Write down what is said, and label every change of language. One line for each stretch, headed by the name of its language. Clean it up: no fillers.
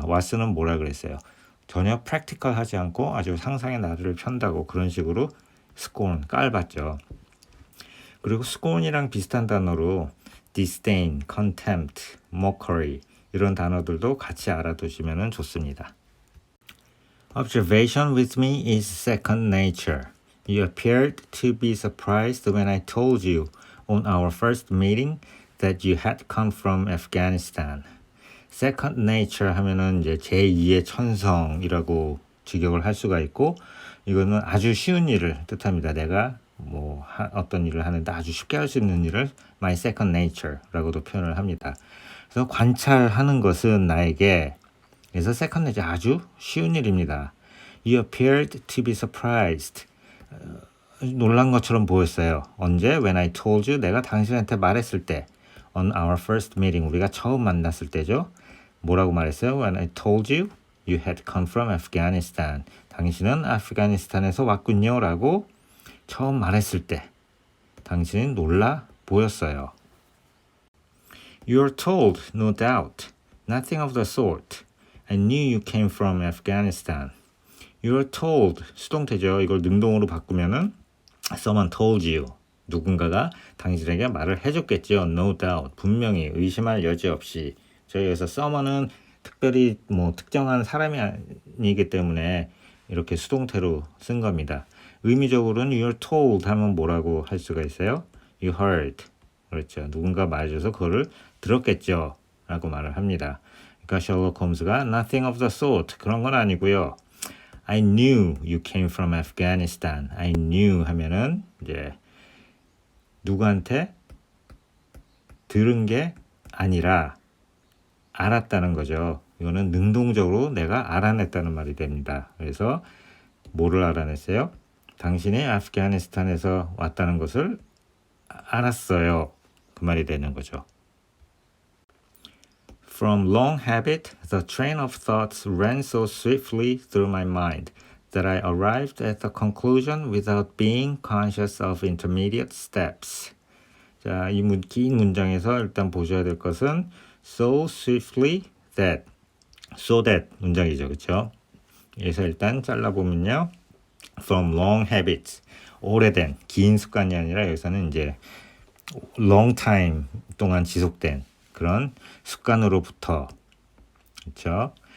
Korean: 왓슨은 뭐라 그랬어요? 전혀 practical하지 않고 아주 상상의 나래를 편다고 그런 식으로 scorn, 깔봤죠. 그리고 scorn이랑 비슷한 단어로 disdain, contempt, mockery 이런 단어들도 같이 알아두시면 좋습니다.
English: Observation with me is second nature. You appeared to be surprised when I told you on our first meeting that you had come from Afghanistan. Second nature
Korean: 하면은 이제 제2의 천성이라고 직역을 할 수가 있고 이거는 아주 쉬운 일을 뜻합니다. 내가 어떤 일을 하는데 아주 쉽게 할 수 있는 일을
English: my second nature
Korean: 라고도 표현을 합니다. 그래서 관찰하는 것은 나에게 그래서
English: second nature
Korean: 아주 쉬운 일입니다.
English: You appeared to be surprised.
Korean: 놀란 것처럼 보였어요. 언제?
English: When I told you
Korean: 내가 당신한테 말했을 때
English: on our first meeting
Korean: 우리가 처음 만났을 때죠. 뭐라고 말했어요?
English: When I told you you had come from Afghanistan.
Korean: 당신은 아프가니스탄에서 왔군요 라고 처음 말했을 때 당신은 놀라 보였어요.
English: You're told, no doubt. Nothing of the sort. I knew you came from Afghanistan. You're told,
Korean: 수동태죠. 이걸 능동으로 바꾸면은
English: someone told you.
Korean: 누군가가 당신에게 말을 해줬겠죠.
English: No doubt.
Korean: 분명히 의심할 여지 없이. 여기서 someone은 특별히 특정한 사람이 아니기 때문에 이렇게 수동태로 쓴 겁니다. 의미적으로는
English: you're told
Korean: 하면 뭐라고 할 수가 있어요?
English: You heard.
Korean: 그렇죠. 누군가 말해줘서 그거를 들었겠죠. 라고 말을 합니다. 그러니까 셜록 홈즈가
English: nothing of the sort
Korean: 그런 건 아니고요.
English: I knew you came from Afghanistan.
Korean: I knew 하면은 이제 누구한테 들은 게 아니라 알았다는 거죠. 이거는 능동적으로 내가 알아냈다는 말이 됩니다. 그래서 뭐를 알아냈어요? 당신이 아프가니스탄에서 왔다는 것을 알았어요. 그 말이 되는 거죠.
English: From long habit, the train of thoughts ran so swiftly through my mind that I arrived at the conclusion without being conscious of intermediate steps.
Korean: 자, 이 긴 문장에서 일단 보셔야 될 것은 so swiftly that, so that 문장이죠, 그렇죠? 그래서 일단 잘라보면요,
English: from long habits,
Korean: 오래된 긴 습관이 아니라 여기서는 이제
English: long time
Korean: 동안 지속된 그런 습관으로부터, 그렇죠?